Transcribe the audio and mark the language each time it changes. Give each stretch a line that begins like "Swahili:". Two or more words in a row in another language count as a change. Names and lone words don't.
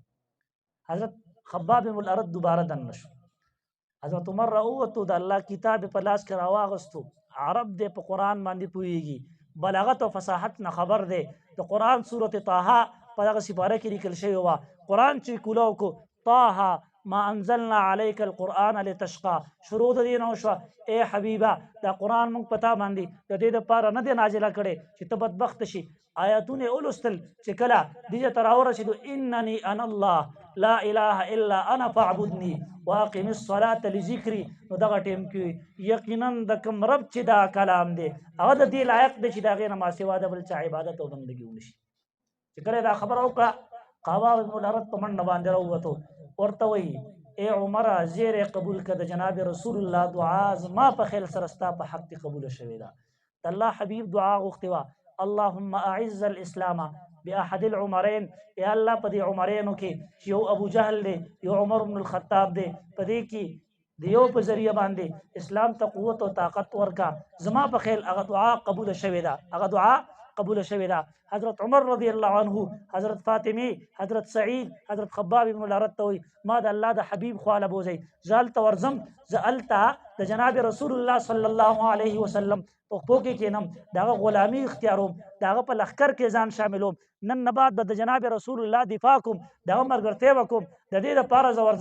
Pashto: حضرت خباب بن الارت دوباره دننه شو. حضرت عمر راووتو د الله کتاب په لاس کې راواغستو عرب دی په قرآن باندې پوهیږي بلاغت او فصاحت نه خبر دی. د قرآن سورت طه په دغه سپاره کې لیکل شوی وه قرآن چې کولاو کو
Arabic: طه ما انزلنا عليك القرآن لتشقى
Pashto: شروع د دې نه وشوه ای حبیبه دا قرآن موږ په تا باندې د دې دپاره نه دی نازله کړی چې ته بدبخت شي. آیاتونه ولوستل چې کله دې ته راورسېدو
Arabic: انني انا الله لا اله الا انا فاعبدني واقم الصلاه لذکري
Pashto: نو دغه ټیم کې یقینا د کوم رب چې دا کلام دی هغه د دې لایق دی چې د هغې نه ما سوا د بل چا عبادت او بندګي ونشي. چې کله دا خبره وکړه خباب بن الارت په منډه باندې راووتو ورته وایي ای عمره زیر قبول که د جناب
Arabic: رسول الله
Pashto: دعا زما په خیل سره ستا په حق کې قبوله شوې ده. د الله حبیب دعا غوښتې وه
Arabic: اللهم اعز الاسلام باحد العمرين
Pashto: یا الله په دې عمرینو کې یو ابو جهل دی یو عمر بن الخطاب دی په دې کې د یو په ذریعه باندې اسلام ته قوت او طاقت ورکا زما په خیل هغه دعا قبوله شوې ده هغه دعا قبوله شوې ده. حضرت عمر
Arabic: رضی الله عنه
Pashto: حضرت فاطمه حضرت سعید حضرت خباب بن الارت ته وایي ما د الله د حبیب خواله بوځئ زه هلته ورځم زه هلته د جناب رسول الله
Arabic: صلی الله علیه وسلم
Pashto: په خپو کې کښېنم د هغه غلامي اختیاروم د هغه په لښکر کې ځان شاملوم نن نه بعد به د جناب رسول الله دفاع کوم د هغه ملګرتیا به کوم د دې دپاره زه ورځم.